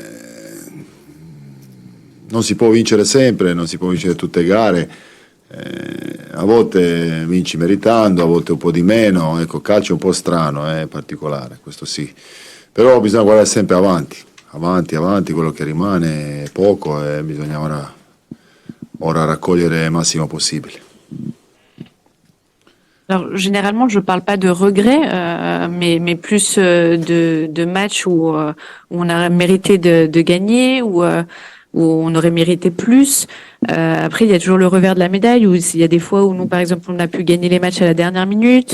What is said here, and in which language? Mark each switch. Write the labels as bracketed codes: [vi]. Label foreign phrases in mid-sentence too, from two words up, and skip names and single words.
[it] Non si può vincere sempre, non si può vincere tutte le gare, a volte vinci meritando, a volte un po' di meno, ecco, calcio è un po' strano, è particolare, questo sì, però bisogna guardare sempre avanti, quello che rimane è poco e bisogna ora raccogliere il massimo possibile. [fr] Alors, généralement, je parle pas de regrets, mais plus de matchs où on a mérité de gagner, où on aurait mérité plus. Après, il y a toujours le revers de la médaille, où il y a des fois où nous, par exemple, on a pu gagner les matchs à la dernière minute.